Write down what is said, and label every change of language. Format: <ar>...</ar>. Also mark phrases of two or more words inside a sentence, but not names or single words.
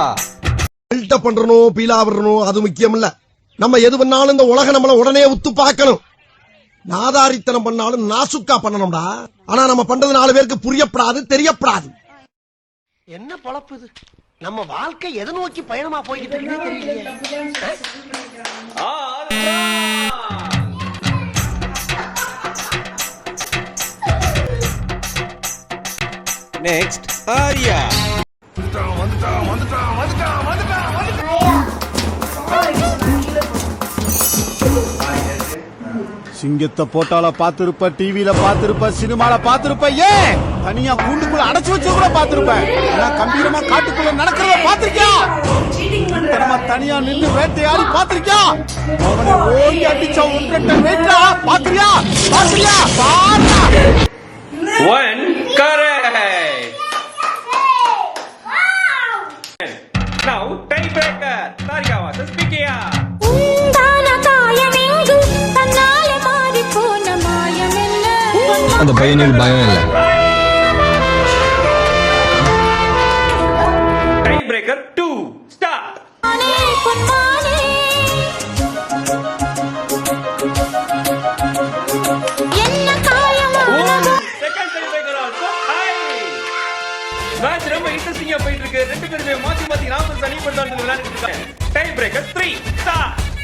<ta>பில்டப் பண்றணும், பீலா வரணும், அது முக்கியம் இல்ல. நம்ம எது பண்ணாலும் இந்த உலக நம்மள உடனே உத்து பார்க்கணும். நாதாரித்தனம் பண்ணாலும் நாசுக்கா பண்ணணும்டா. ஆனா நம்ம பண்றது 4 பேருக்கு புரியப்படாது, தெரியப்படாது. என்ன பொழப்பு இது? நம்ம வாழ்க்கை எதை நோக்கி பயணமா போய்கிட்டு இருக்குன்னே தெரியலையே.</ta> <en>నెక్స్ట్ ఆర్యా.</en> <ta>சிங்கத்தை போட்டால பாத்திருப்ப, டிவில பாத்திருப்ப, சினிமால பாத்திருப்ப, ஏன் தனியா கூண்டுக்குள்ள அடைச்சு வச்சு கூட பாத்திருப்ப. கம்பீரமா காட்டுக்குள்ள நடக்கிறத பாத்திருக்கியா? நம்ம தனியா நின்று வேட்டையாடி பாத்திருக்கியா? அவனை ஓடி அடிச்சா ஒன்றரை வேட்டா பாத்திரியா? பாத்திரியா?</ta> <en>One correct. Now tiebreaker. Tarika versus BKR.</en> <ta>அந்த பையனுக்கு பயம் இல்லை.</ta> <en>Tiebreaker 2. Start. Second tiebreaker also high.</en> <ta>மேட்ச் ரொம்ப இன்ட்ரஸ்டிங்கா போயிட்டு இருக்கு. ரெண்டு பேருமே மாத்தி மாத்தி நாம சனி பண்றாங்க விளையாடிட்டு இருக்காங்க.</ta> <en>Tiebreaker 3. Start.</en>